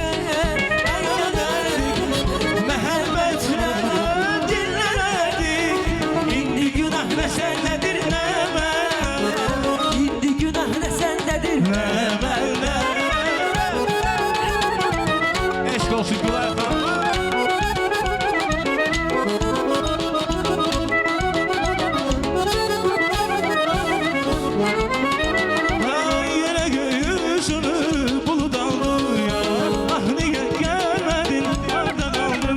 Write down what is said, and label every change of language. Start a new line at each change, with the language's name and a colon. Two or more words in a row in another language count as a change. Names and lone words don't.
Azerbaijani: elərdik, məhəbbətlə dinlərdik. İndi günah nə səndədir nə mənə,
Turkish: indi günah ne sendedir
Azerbaijani: nə məndə. Eşq olsun Gülay xanım.
Turkish: Yine göğsünü bulut aldı ya, ah niye gelmedin, nerede kaldın?